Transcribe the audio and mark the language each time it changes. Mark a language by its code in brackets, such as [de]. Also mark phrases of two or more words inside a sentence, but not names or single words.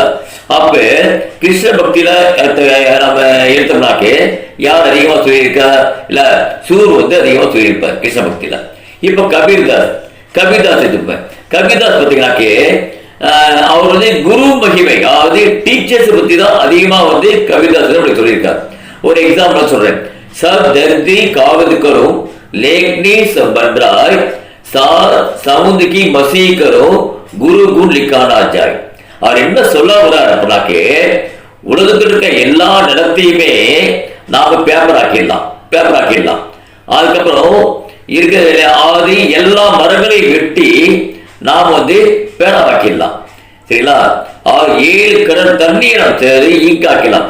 [ta] அப்ப கிருஷ்ண பக்தியில நம்ம எடுத்தோம்னாக்க யார் அதிகமா சொல்லியிருக்கா, இல்ல சூர் வந்து அதிகமா சொல்லியிருப்பார் கிருஷ்ண பக்தியில. இப்ப கபீர்தாஸ் எடுத்துப்பேன். கபீர்தாஸ் பார்த்தீங்கன்னாக்க அவர் வந்து குரு மகிமை, அதாவது டீச்சர்ஸ் பத்தி தான் அதிகமா வந்து கபீர்தாஸ் நம்மளுக்கு சொல்லியிருக்காரு. ஒரு எக்ஸாம்பிள் சொல்றேன். [hi] सब धरती कागज करो, लेखनी सब बंदराय, समुद्र की मसी करो, गुरु गुण लिखाना जाए. [ta] அவர் என்ன சொல்ல வர்றாரு அப்படின்னாக்கே உலகத்தில் இருக்க எல்லா நடத்தையுமே நாம பேப்பர் ஆக்கிடலாம். அதுக்கப்புறம் இருக்கிற ஆதி எல்லா மரங்களையும் வெட்டி நாம் வந்து பேனாவாக்கிடலாம். சரிங்களா? 7 கடல் தண்ணியை நாம் தேடி ஈக்காக்கலாம்.